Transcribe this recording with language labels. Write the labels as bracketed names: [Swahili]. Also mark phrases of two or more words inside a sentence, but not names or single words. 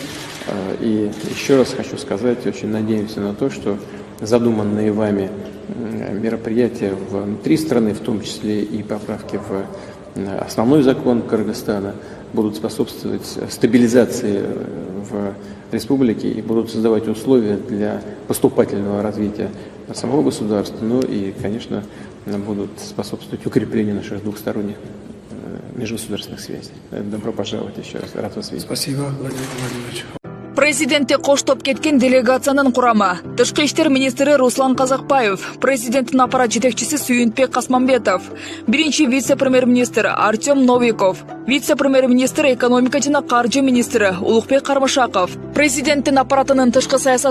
[Russian] И еще раз хочу сказать, очень надеемся на то, что задуманные вами мероприятия внутри страны, в том числе и поправки в основной закон Кыргызстана, будут способствовать стабилизации в республике и будут создавать условия для поступательного развития самого государства, ну и, конечно, будут способствовать укреплению наших двухсторонних межгосударственных связей. Добро пожаловать еще раз. Рад вас видеть. Спасибо, Владимир Владимирович. [Kyrgyz] Президентте коштоп кеткен делегациянын курамы. Тышкы иштер министри Руслан Казакбаев, президенттин аппарат жетекчиси Сүйүнтбек Касманбетов, биринчи вице-премьер-министр Артем Новиков, вице-премьер-министр экономика жана каржы министри Улукбек Кармышаков, президенттин аппаратынын тышкы саясат